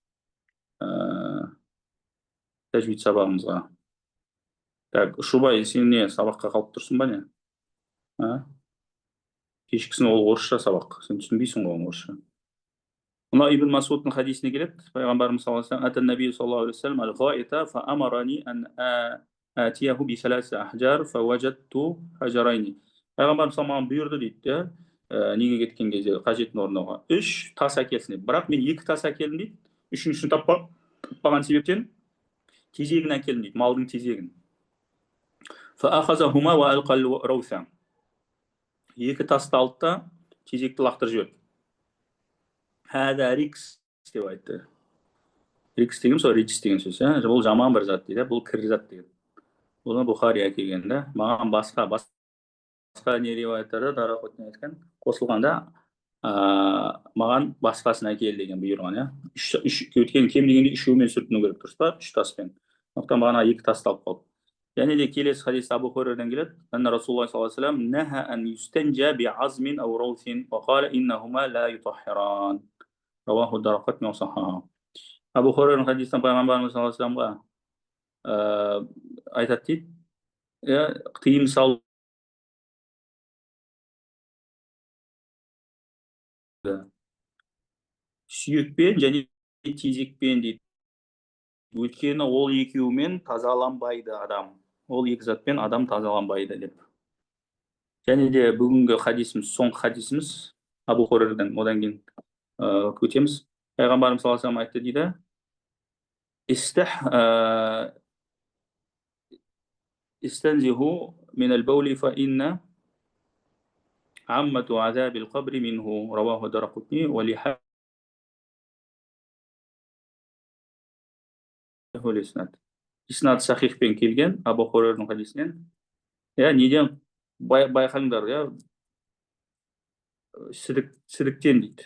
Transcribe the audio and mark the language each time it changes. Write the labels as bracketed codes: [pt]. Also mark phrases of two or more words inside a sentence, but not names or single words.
[kk] Тәжвид сабағымызға. Так, Шубай, сен не сабаққа қалып тұрсың ба не? Кешкісін ол орысша сабақ, сен түсінбейсің ғой орысша. Мына Ибн Масудтың хадисіне келеді. [ar] Пайғамбарымыз صلى الله عليه وسلم، أتى النبي صلى الله عليه وسلم الغائط فأمرني أن آتيه بثلاثة أحجار فوجدت حجرين." [kk] Пайғамбарымыз маған бұйырды дейді, неге кеткен кезде қажетін орындауға. 3 тас әкелсін дейді. Бірақ мен 2 тас әкелдім дейді. Үшіншісін таппаған себептен тезегін әкелдім дейді, малдың тезегін. [ar] فأخذهما وألقى الروثة. [kk] 2 тасты алды да тезекті лақтырып жіберді. [ar] هذا ركس [kk] деп айтты. Рикс деген сол ричс деген сөз, бұл жаман бір зат дейді, бұл кір зат деген. Бұны Бухари әкелген, маған басқа не риуаяттарда Дарақутни айтқан, қосылғанда маған басқасын әкел деген бұйырған, өткен кем дегенде 3-еумен сүртіну керек, дұрыс па? 3 таспен. Сондықтан маған 2 тасты алып қалды. Және де келесі хадисте Абу Хурайрадан келеді, [ar] أن رسول الله صلى الله عليه وسلم نهى أن يستنجى بعظم أو روث وقال إنهما لا يطهران. رواه الدارقطني وصححه. [kk] Абу Хурайраның хадисінен пайғамбарымыз [ar] саллаллаху алейхи ва саллямға [kk] айтады дейді, тыйым салу сүйекпен және тезекпен дейді. Өйткені ол екеуімен тазаланбайды адам. Ол 2 затпен адам тазаланбайды деп. Және де бүгінгі хадисіміз, соңғы хадисіміз Абу Хурайрадан, одан кейін көтеміз. Пайғамбарымыз [ar] صلى الله عليه وسلم [kk] айтты дейді, [ar] استنزهوا من البول فإن عامة عذاب القبر منه. رواه الدارقطني وله إسناد [kk] сахихпен келген Абу Хурайраның хадисінен. Неден байқаңдар, сідіктен дейді.